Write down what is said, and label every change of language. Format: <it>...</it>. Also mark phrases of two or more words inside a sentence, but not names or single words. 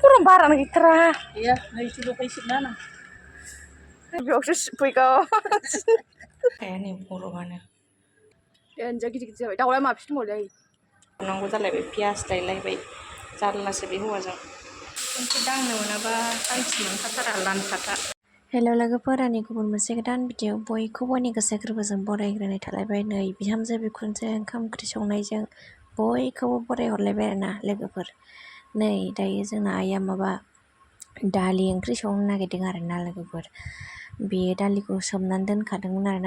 <brx>बारानो गैथारा iya naisu kai sibna na बेयावसो फैगौ ए नै बर'आनो देनजा गिदिर गिदिर जाबाय दाउलाय माबेसे दंबावलै नांगौ जालायबाय पियास लायलायबाय जारलासो बे हौवाजों खनसे दांनो मोनाबा सानसे मोनखाथारा लानखाथा हेल' लोगोफोर आंनि गुबुन मोनसे गोदान भिडिअ बयखौबो आंनि गोसो गोरबोजों बरायग्रोनाय थालायबाय नै बिहामजो बिखुनजो ओंखाम ओंख्रि संनायजों बयखौबो बरायहरलायबाय आरोना लोगोफोर नै दायो जोंना आइया माबा दालि ओंख्रि संनो नागिरदों आरोना लोगोफोर बे दालिखौ सोमनानै दोनखादोंमोन आरोना</brx>